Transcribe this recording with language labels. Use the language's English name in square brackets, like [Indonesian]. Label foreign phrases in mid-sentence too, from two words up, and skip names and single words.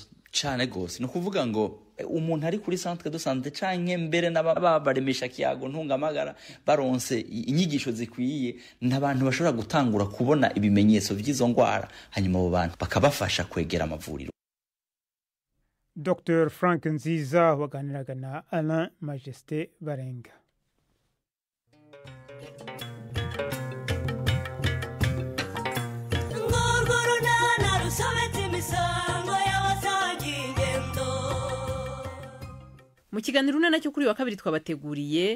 [Rundi] cane gose no kuvuga ngo umuntu ari kuri [French] centre de santé [Rundi] canke mbere n'ababaremesha kiyago ntungamagara baronse inyigisho zikwiye n'abantu bashobora gutangura kubona ibimenyetso vy'izo ngwara hanyuma abo bantu bakabafasha kwegera amavuriro. [Kinyarwanda] Dr Frank Nziza waganiraga na Alain Majesté Barenga. Mu kiganiro unana cyo kuri wa kabiri twabateguriye